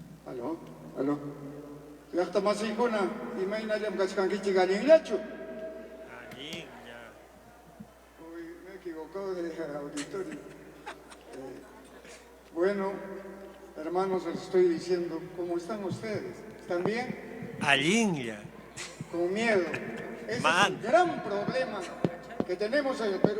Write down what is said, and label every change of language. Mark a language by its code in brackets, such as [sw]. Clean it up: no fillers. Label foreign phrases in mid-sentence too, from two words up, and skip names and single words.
[es] Aló, aló. [qu] Llaqta masiykuna, imaynallam kachkankichik allinllachu. [es] Uy, me he equivocado de auditorio. Bueno, hermanos, les estoy diciendo, ¿cómo están ustedes? ¿Están bien? [qu] Allinlla. [es] Con miedo. Ese es el gran problema que tenemos en el Perú.